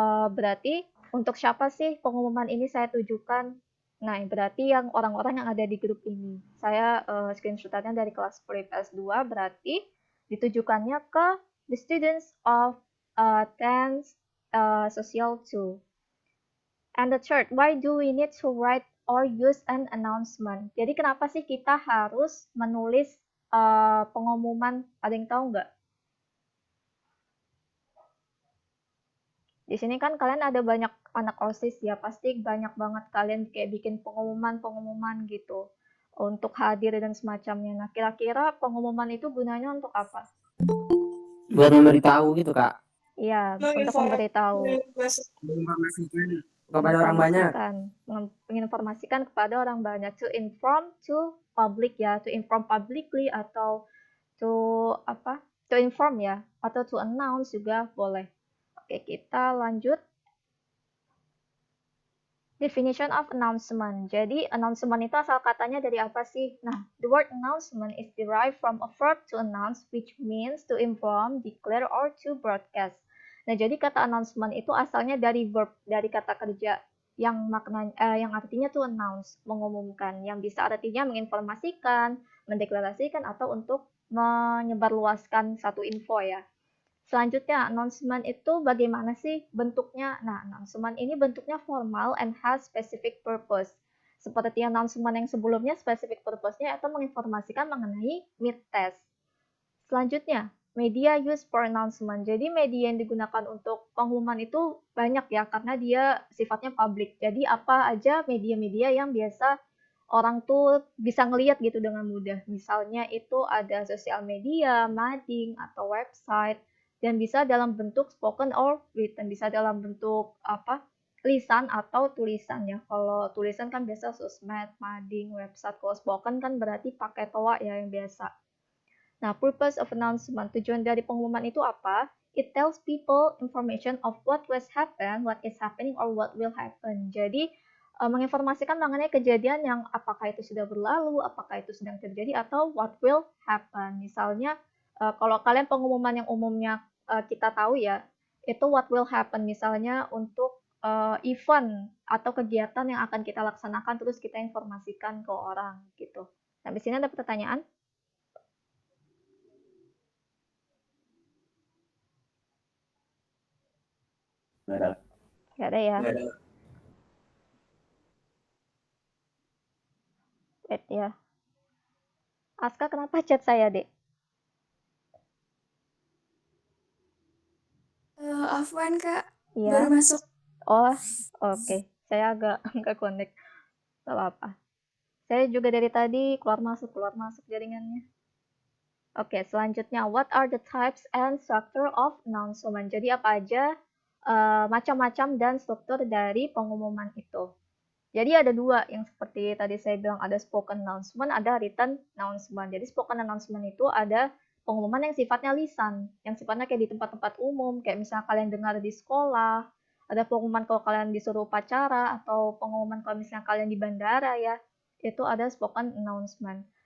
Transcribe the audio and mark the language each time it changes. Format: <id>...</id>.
<id>Berarti untuk siapa sih pengumuman ini saya tujukan? Nah, berarti yang orang-orang yang ada di grup ini. Saya screenshotannya dari kelas PS 2, berarti ditujukannya ke</id> <en>the students of 10th Social 2. And the third, why do we need to write or use an announcement?</en> <id>Jadi kenapa sih kita harus menulis pengumuman? Ada yang tahu nggak? Di sini kan kalian ada banyak anak OSIS ya, pasti banyak banget kalian kayak bikin pengumuman-pengumuman gitu untuk hadir dan semacamnya. Nah, kira-kira pengumuman itu gunanya untuk apa? Buat memberitahu gitu kak, Iya, untuk memberitahu. menginformasikan kepada orang banyak. Menginformasikan kepada orang banyak.</id> <en>To inform to public ya, to inform publicly atau to apa? To inform</en> <id>ya, atau</id> <en>to announce</en> <id>juga boleh. Oke, kita lanjut.</id> <en>Definition of announcement.</en> <id>Jadi, announcement itu asal katanya dari apa sih?</id> <en>Nah, the word announcement is derived from a verb to announce, which means to inform, declare, or to broadcast.</en> <id>Nah, jadi kata announcement itu asalnya dari verb, dari kata kerja yang yang artinya</id> <en>to announce,</en> <id>mengumumkan, yang bisa artinya menginformasikan, mendeklarasikan, atau untuk menyebarluaskan satu info ya. Selanjutnya, announcement itu bagaimana sih bentuknya?</id> <en>Nah, announcement</en> <id>ini bentuknya</id> <en>formal and has specific purpose.</en> <id>Seperti announcement yang sebelumnya, specific purpose-nya itu menginformasikan mengenai mid-test.</id> <en>Selanjutnya, media used for announcement.</en> <id>Jadi media yang digunakan untuk pengumuman itu banyak ya, karena dia sifatnya publik. Jadi apa aja media-media yang biasa orang tuh bisa ngelihat gitu dengan mudah. Misalnya itu ada sosial media, mading, atau website, dan bisa dalam bentuk</id> <en>spoken or written,</en> <id>bisa dalam bentuk apa? Lisan atau tulisan ya. Kalau tulisan kan biasa sosmed, mading, website. Kalau spoken kan berarti pakai toa ya yang biasa. Nah,</id> <en>purpose of announcement,</en> <id>tujuan dari pengumuman itu apa?</id> <en>It tells people information of what was happen, what is happening, or what will happen.</en> <id>Jadi, menginformasikan mengenai kejadian yang apakah itu sudah berlalu, apakah itu sedang terjadi, atau</id> <en>what will happen.</en> <id>Misalnya, kalau kalian pengumuman yang umumnya kita tahu ya, itu</id> <en>what will happen.</en> <id>Misalnya untuk event atau kegiatan yang akan kita laksanakan, terus kita informasikan ke orang gitu. Nah, di sini ada pertanyaan? Nggak ada ya? Nggak ada. Wait ya. Aska kenapa chat saya, Dek? Afwan kak, Iya. baru masuk. Oh, oke. Saya agak nggak connect. Gak apa-apa. Saya juga dari tadi keluar masuk jaringannya.</id> <en>Oke, selanjutnya, what are the types and structure of announcement?</en> <id>Jadi apa aja macam-macam dan struktur dari pengumuman itu. Jadi ada dua yang seperti tadi saya bilang, ada spoken announcement, ada written announcement. Jadi spoken announcement itu ada pengumuman yang sifatnya lisan, yang sifatnya kayak di tempat-tempat umum, kayak misalnya kalian dengar di sekolah, ada pengumuman kalau kalian disuruh upacara, atau pengumuman kalau misalnya kalian di bandara ya, itu ada spoken announcement.</id>